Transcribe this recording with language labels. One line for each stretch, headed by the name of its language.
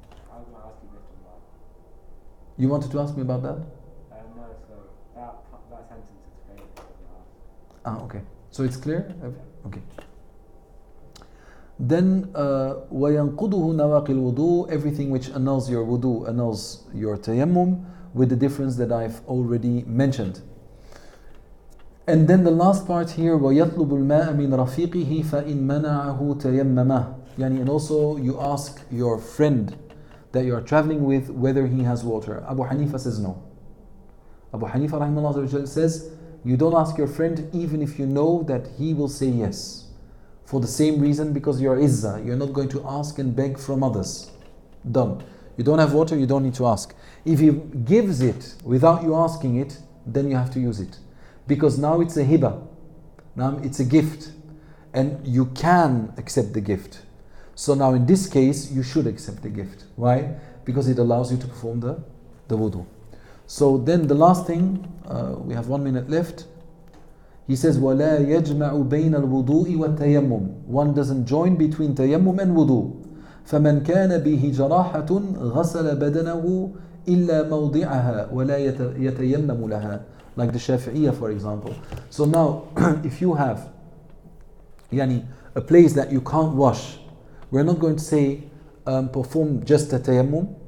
English: I was going to ask you this about. You wanted to ask me about that? No, so that sentence is very Ah, okay. So it's clear? Okay. Then,
Arabic: وَيَنْقُضُهُ نَوَاقِ الْوُضُوء.
English: Everything which annuls your wudu, annuls your tayammum, with the difference that I've already mentioned. And then the last part here,
Arabic: وَيَطْلُبُ الْمَاءَ مِنْ رَفِيقِهِ فَإِنْ مَنَعَهُ تَيَمَّمَهُ.
English: And also you ask your friend that you are traveling with whether he has water. Abu Hanifa says no. Abu Hanifa rahimahullah says, you don't ask your friend even if you know that he will say yes. For the same reason, because you're izzah. You're not going to ask and beg from others. Done. You don't have water, you don't need to ask. If he gives it without you asking it, then you have to use it. Because now it's a hiba. Now it's a gift. And you can accept the gift. So now in this case, you should accept the gift. Why? Because it allows you to perform the wudu. So then the last thing, we have 1 minute left. He says,
Arabic: وَلَا يَجْمَعُ بَيْنَ الْوُضُوءِ وَالتَّيَمُّمِ.
English: One doesn't join between tayammum and wudu.
Arabic: فَمَنْ كَانَ بِهِ جَرَاحَةٌ غَسَلَ بَدَنَهُ إِلَّا مَوْضِعَهَا وَلَا يَتَيَمَّمُ لَهَا.
English: Like the Shafi'iyah, for example. So now, if you have a place that you can't wash, we're not going to say perform just a tayammum.